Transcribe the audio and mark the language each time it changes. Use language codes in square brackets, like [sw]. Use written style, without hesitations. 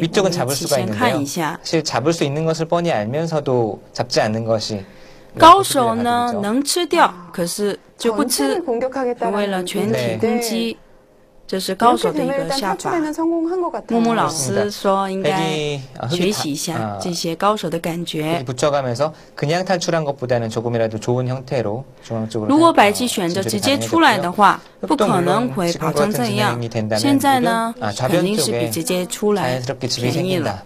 [ko] 위쪽은 잡을 수가 [zh] 先看 [ko] 있는데요. [zh] 一下。 [ko] 사실 잡을 수 있는 것을 뻔히 알면서도 잡지 않는 것이 [zh] 高手呢能吃掉，可是就不吃，为了全体攻击。这是高手的一个下法。木木老师说应该学习一下这些高手的感觉。 [ko] 붙여가면서 그냥 탈출한 것보다는 조금이라도 좋은 형태로 중앙 쪽으로. [zh] 如果白棋选择直接出来的话，不可能会跑成这样。现在呢，肯定是比直接出来便宜了。